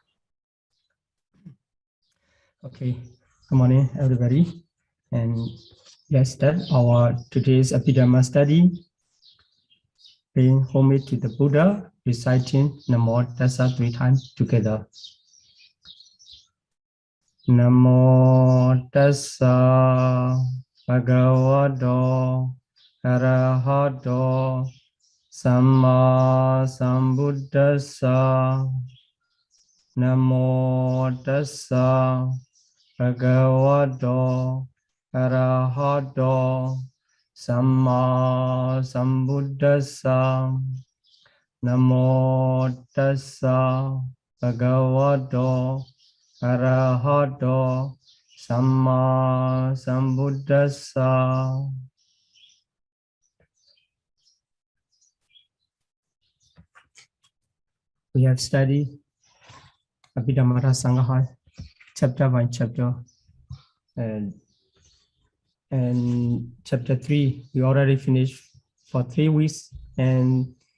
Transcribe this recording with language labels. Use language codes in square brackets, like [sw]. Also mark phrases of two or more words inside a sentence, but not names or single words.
[en] Okay, good morning, everybody. And let's start our today's Abhidhamma study, paying homage to the Buddha, reciting [pi] Namo Tassa [en] 3 times together. [pi] Namo Tassa Bhagavato Arahato Samma Sambuddhassa. Namo Tassa Bhagavato Arahato Samma Sambuddhassa. Namo Tassa Bhagavato Arahato Samma Sambuddhassa. [en] We have studied Abhidhamma Sangha chapter by chapter, and chapter 3 we already finished for 3 weeks, and